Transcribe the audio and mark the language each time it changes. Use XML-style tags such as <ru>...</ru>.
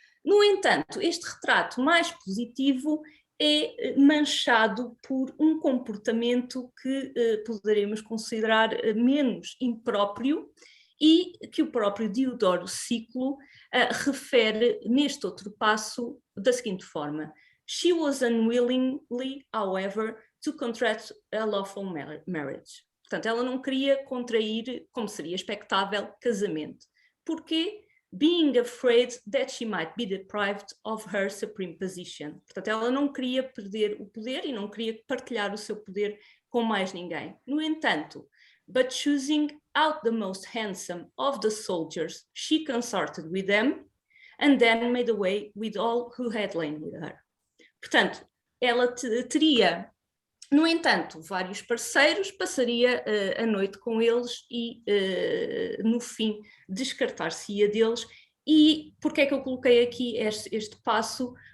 <pt>No entanto, este retrato mais positivo é manchado por um comportamento que poderemos considerar menos impróprio e que o próprio Diodoro Sículo refere neste outro passo da seguinte forma:</pt> <en>She was unwillingly, however, to contract a lawful marriage.</en> <pt>Portanto, ela não queria contrair, como seria expectável, casamento. Porquê?</pt> <en>Being afraid that she might be deprived of her supreme position.</en> <pt>Portanto, ela não queria perder o poder e não queria partilhar o seu poder com mais ninguém. No entanto,</pt> <en>but choosing out the most handsome of the soldiers, she consorted with them and then made away with all who had lain with her.</en> <pt>Portanto, ela teria, no entanto, vários parceiros, passaria a noite com eles e, no fim, descartar-se-ia deles. E porquê é que eu coloquei aqui este passo?</pt>